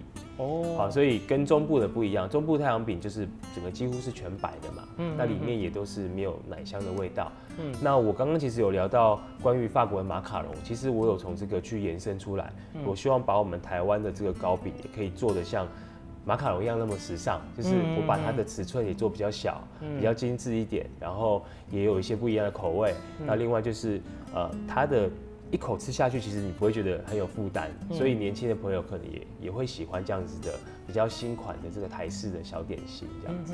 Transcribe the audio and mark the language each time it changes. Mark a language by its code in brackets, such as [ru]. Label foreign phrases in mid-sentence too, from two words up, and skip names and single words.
[zh] 好，所以跟中部的不一樣，中部太陽餅就是整個幾乎是全白的嘛，那裡面也都是沒有奶香的味道。那我剛剛其實有聊到關於法國的馬卡龍，其實我有從這個去延伸出來，我希望把我們台灣的這個糕餅也可以做得像馬卡龍一樣那麼時尚，就是我把它的尺寸也做比較小，比較精緻一點，然後也有一些不一樣的口味。那另外就是它的一口吃下去，其实你不会觉得很有负担，所以年轻的朋友可能也会喜欢这样子的比较新款的这个台式的小点心这样子。